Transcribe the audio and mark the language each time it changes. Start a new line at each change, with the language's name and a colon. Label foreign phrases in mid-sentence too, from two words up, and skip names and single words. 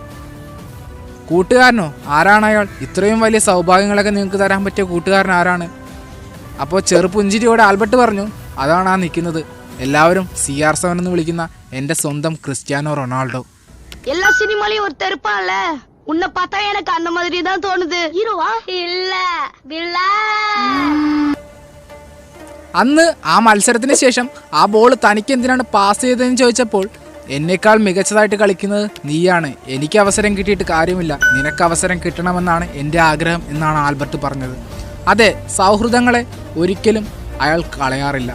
Malayalam: കൂട്ടുകാരനോ? ആരാണ് അയാൾ? ഇത്രയും വലിയ സൗഭാഗ്യങ്ങളൊക്കെ നിങ്ങൾക്ക് തരാൻ പറ്റിയ കൂട്ടുകാരൻ ആരാണ്? അപ്പോൾ ചെറുപുഞ്ചിരിയോടെ ആൽബർട്ട് പറഞ്ഞു, അതാണ് ആ നിൽക്കുന്നത്, എല്ലാവരും CR7 എന്ന് വിളിക്കുന്ന എൻ്റെ സ്വന്തം ക്രിസ്ത്യാനോ റൊണാൾഡോ. എല്ലാ സിനിമയിലും ഒരു തെരുപ്പാണല്ലേ,
Tamil: ഉന്നെ பார்த்தா எனக்கு அந்த மாதிரி தான் தோணுது. ஹீரோவா? இல்ல வில்லன்.
Malayalam: അന്ന് ആ മത്സരത്തിന് ശേഷം ആ ബോൾ തനിക്ക് എന്തിനാണ് പാസ് ചെയ്തതെന്ന് ചോദിച്ചപ്പോൾ, എന്നേക്കാൾ മികച്ചതായിട്ട് കളിക്കുന്നത് നീയാണ്, എനിക്ക് അവസരം കിട്ടിയിട്ട് കാര്യമില്ല, നിനക്ക് അവസരം കിട്ടണമെന്നാണ് എൻ്റെ ആഗ്രഹം എന്നാണ് ആൽബർട്ട് പറഞ്ഞത്. അതെ, സൗഹൃദങ്ങളെ ഒരിക്കലും അയാൾ കളയാറില്ല.